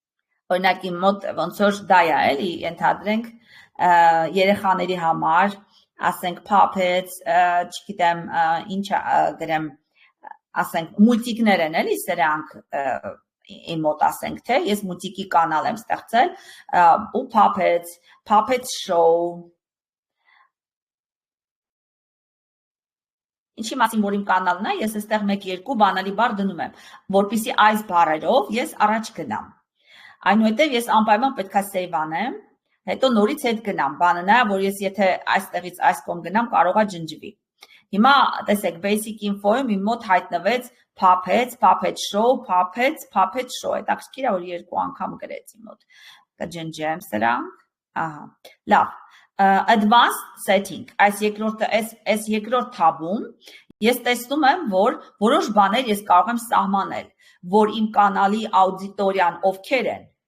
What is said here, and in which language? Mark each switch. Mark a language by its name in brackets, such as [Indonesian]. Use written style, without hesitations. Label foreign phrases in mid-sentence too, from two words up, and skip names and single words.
[Armenian] օրինակ իմ մոտ ոնց որ դա է էլի, ենթադրենք երեխաների համար, ասենք puppets, չգիտեմ, ինչ գրեմ, ասենք մուլտիկներ են էլի սրանք իմ մոտ ասենք թե ես մուլտիկի կանալ եմ ստեղծել ու [English] puppets show [Armenian] Ինչի մասին որ իմ կանալն է, ես այստեղ 1-2 բանալի բառ դնում եմ, որպեսզի այս բառերով ես առաջ գնամ։ Այնուհետև ես անպայման պետքա save անեմ, հետո նորից հետ գնամ։ Բանը նա, որ ես եթե այստեղից այս կողմ գնամ, կարողա ջնջվի։ Հիմա տեսեք [English] basic info- [Armenian] ում իմ մոտ հայտնվեց [English] puppets, puppet show, puppet show։ [Armenian] Հետաքրքիր է որ 2 անգամ գրեց իմ մոտ։ Կջնջեմ սրանք։ Ահա։ Լավ։ [English] Advanced setting, [Armenian] այս երկրորդ թաբում ես տեսնում եմ, որ որոշ բաներ ես կարող եմ սահմանել, որ իմ կանալի աուդիտորիան ովքեր են։